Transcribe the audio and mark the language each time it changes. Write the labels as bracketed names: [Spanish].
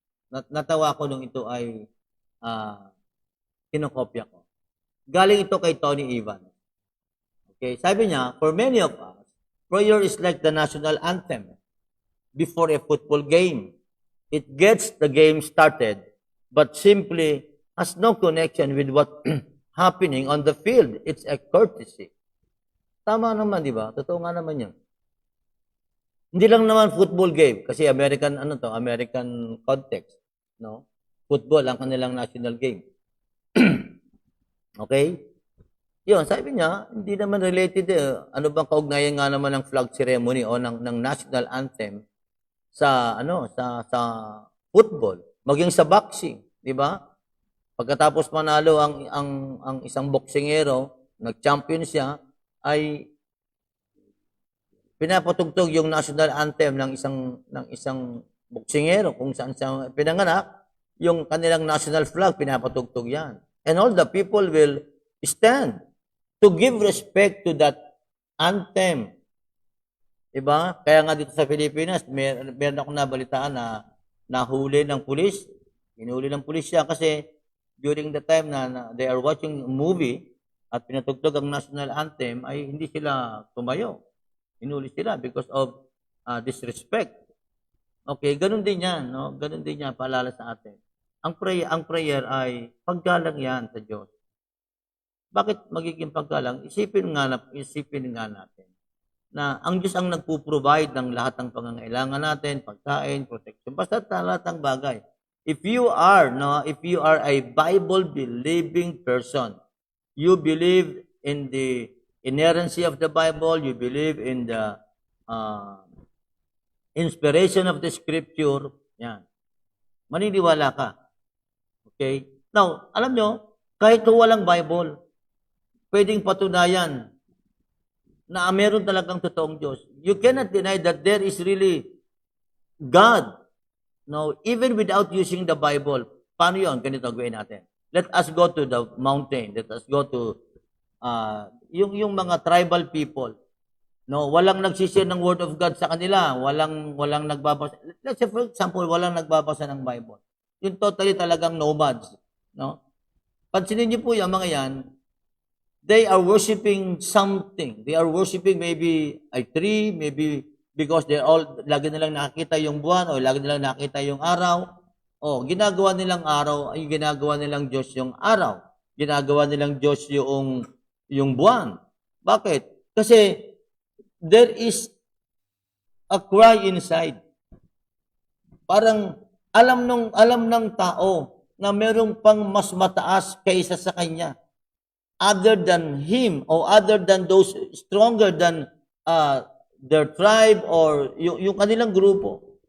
[Filipino] Natawa ko nung ito ay kinokopya ko. Galing ito kay Tony Evans. [English] Okay, [Filipino] sabi niya, [English] for many of us, prayer is like the national anthem before a football game. It gets the game started, but simply has no connection with what happening on the field. It's a courtesy. [Filipino] Tama naman, di ba? Totoo nga naman yun. Hindi lang naman football game kasi American context, no? Football ang kanilang national game. Okay? Yun, sabi niya, hindi naman related ano bang kaugnayan nga naman ng flag ceremony o ng national anthem sa sa football, maging sa boxing, di ba? Pagkatapos manalo ang isang boksingero, nag-champion siya, ay pinapatugtog yung national anthem ng isang boksingero kung saan siya pinanganak, yung kanilang national flag pinapatugtog yan. [English] And all the people will stand to give respect to that anthem. [Filipino] Diba? Kaya nga dito sa Pilipinas, meron akong nabalitaan na nahuli ng pulis. Hinuli ng pulis siya kasi during the time na [English] they are watching a movie [Filipino] at pinatugtog ang national anthem, ay hindi sila tumayo. Hinuli sila [English] because of disrespect. [Filipino] Okay, ganun din yan, no? Ganun din yan, paalala sa atin. Ang prayer ay paggalang yan sa Diyos. Bakit magiging paggalang? Isipin nga natin na ang Diyos ang nagpo-provide ng lahat ng pangangailangan natin, pagkain, protection, basta lahat ng bagay. [English] If you are a Bible-believing person, you believe in the inerrancy of the Bible, you believe in the inspiration of the Scripture, yan. [Filipino] Maniniwala ka. Okay? Now, alam nyo, kahit walang Bible, pwedeng patunayan na meron talagang totoong Diyos. [English] You cannot deny that there is really God. No, even without using the Bible. [Filipino] Paano yun? Ganito gawin natin. [English] Let us go to the mountain. Let us go to [Filipino] yung mga [English] tribal people. [Filipino] No, walang nagsishare ng word of God sa kanila. Walang nagbabasa. Let's say for example, walang nagbabasa ng Bible. Yung totally talagang nomads, no? Pansinin niyo po yung mga yan, [English] they are worshiping something. They are worshiping maybe a tree, maybe because [Filipino] lagi nilang nakikita yung buwan o lagi nilang nakikita yung araw. O, ginagawa nilang araw, ay ginagawa nilang Diyos yung araw. Ginagawa nilang Diyos yung buwan. Bakit? [English] Kasi there is a cry inside. Parang [Filipino] alam ng tao na merong pang mas mataas kaysa sa kanya. [English] Other than him or other than those stronger than their tribe or [Filipino] yung kanilang grupo.